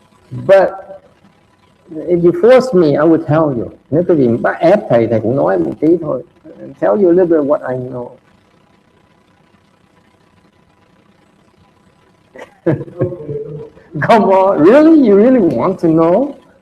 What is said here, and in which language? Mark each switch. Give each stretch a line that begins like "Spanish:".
English: But if you force me, I would tell you.
Vietnamese: Nếu cái gì bắt ép thầy cũng nói một tí thôi.
English: Tell you a little bit what I know. Come on, really? You really want to know?